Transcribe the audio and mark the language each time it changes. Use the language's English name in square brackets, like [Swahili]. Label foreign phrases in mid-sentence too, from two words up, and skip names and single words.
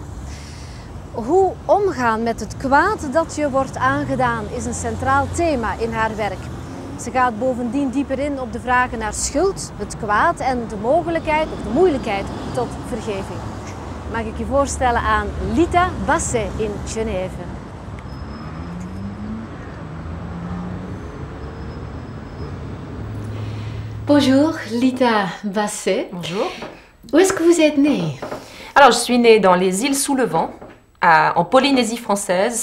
[Dutch] Hoe omgaan met het kwaad dat je wordt aangedaan is een centraal thema in haar werk. Ze gaat bovendien dieper in op de vragen naar schuld, het kwaad en de mogelijkheid of de moeilijkheid tot vergeving. Mag ik je voorstellen aan Lita Basset in Genève. [French] Bonjour Lita Basset. Bonjour. Où est-ce que vous êtes née? Alors, je suis née dans les îles sous le vent, en Polynésie française.